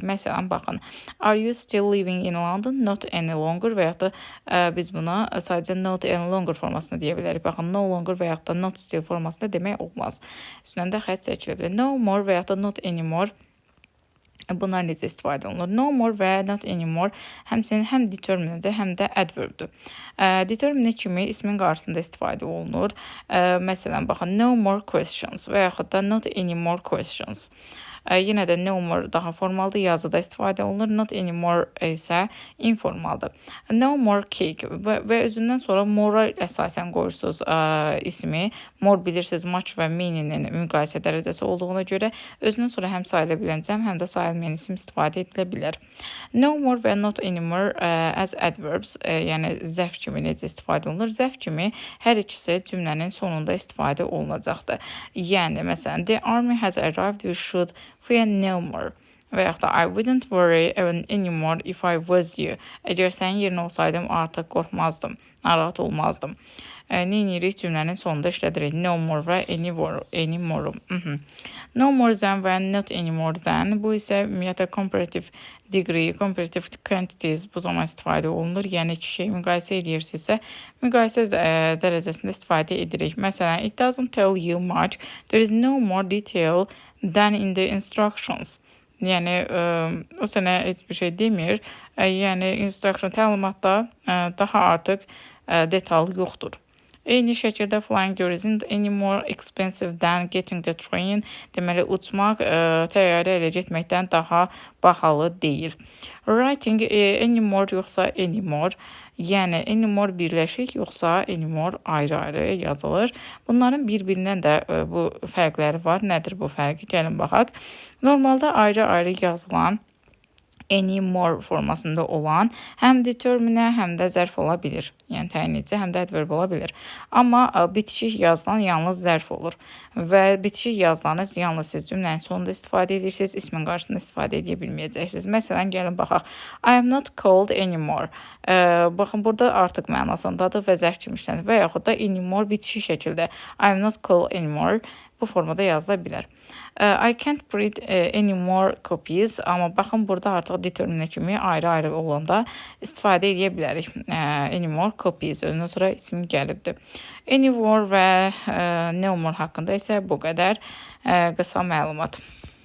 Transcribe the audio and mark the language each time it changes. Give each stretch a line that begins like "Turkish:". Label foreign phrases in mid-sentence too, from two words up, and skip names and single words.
Azerbaijani: Məsələn, baxın,
English: are you still living in London? Not any longer
Azerbaijani: və yaxud da biz buna sadəcə
English: not any longer
Azerbaijani: formasında deyə bilərik. Baxın,
English: no longer
Azerbaijani: və yaxud da
English: not still
Azerbaijani: formasında demək olmaz. Üstündən də xətt çəkilə bilər.
English: No more
Azerbaijani: və yaxud da
English: not anymore.
Azerbaijani: Bunlar necə istifadə olunur?
English: No more
Azerbaijani: və
English: not anymore
Azerbaijani: həmçinin həm determinedir, həm də adverbdir. Determine kimi ismin qarşısında istifadə olunur. Məsələn, baxın,
English: no more questions
Azerbaijani: və yaxud da
English: not anymore questions.
Azerbaijani: Yenə də
English: no more
Azerbaijani: daha formaldır, yazıda istifadə olunur.
English: Not anymore
Azerbaijani: isə informaldır.
English: No more cake
Azerbaijani: və özündən sonra more-a əsasən qoyursunuz ismi. More bilirsiniz, much və meaning-nin müqayisə dərəcəsi olduğuna görə özündən sonra həm sayıla bilən cəm, həm də sayılmayan isim istifadə edilə bilər.
English: No more
Azerbaijani: və
English: not anymore as adverbs,
Azerbaijani: yəni zərf kimi necə istifadə olunur? Zərf kimi hər ikisi cümlənin sonunda istifadə olunacaqdır. Yəni, məsələn,
English: the army has arrived, you should fear no more.
Azerbaijani: Və yaxud da
English: I wouldn't worry anymore if I was you.
Azerbaijani: Əgər sənin yerinə olsaydım artıq qorxmazdım, narahat olmazdım. Neyinirik cümlənin sonunda işlədirik.
English: No more və anymore. No more than və not anymore than.
Azerbaijani: Bu isə ümumiyyətlə
English: comparative degree, comparative quantities
Azerbaijani: bu zaman istifadə olunur. Yəni iki şey müqayisə edirsinizsə, müqayisə dərəcəsində istifadə edirik. Məsələn,
English: it doesn't tell you much. There is no more detail than in the instructions.
Azerbaijani: Yəni o sənə heç bir şey demir. Yəni instruction təlimatda daha artıq detal yoxdur. Eyni şəkildə
English: flying isn't any more expensive than getting the train.
Azerbaijani: Deməli, uçmaq təyyarə ilə getməkdən daha bahalı deyil.
English: Writing anymore yoxsa anymore.
Azerbaijani: Yəni anymore birləşik yoxsa anymore ayrı-ayrı yazılır. Bunların bir-birindən də bu fərqləri var. Nədir bu fərqi? Gəlin baxaq. Normalda ayrı-ayrı yazılan anymore formasında olan həm determine, həm də zərf ola bilir. Yəni təyin edici, həm də adverb ola bilir. Amma bitişik yazılan yalnız zərf olur. Və bitişik yazılanı yalnız siz cümlənin sonunda istifadə edirsiniz, ismin qarşısında istifadə edə bilməyəcəksiniz. Məsələn, gəlin baxaq.
English: I am not cold anymore.
Azerbaijani: Baxın, burada artıq mənasındadır və zərf kimi işlənir. Və yaxud da anymore bitişik şəkildə.
English: I am not cold anymore.
Azerbaijani: bu formada yazıla bilər.
English: I can't print any more copies.
Azerbaijani: Amma baxın, burada artıq determine kimi ayrı-ayrı olanda istifadə edə bilərik.
English: Any more copies
Azerbaijani: özündən sonra isim gəlibdir.
English: Any more
Azerbaijani: və no more haqqında isə bu qədər qısa məlumat.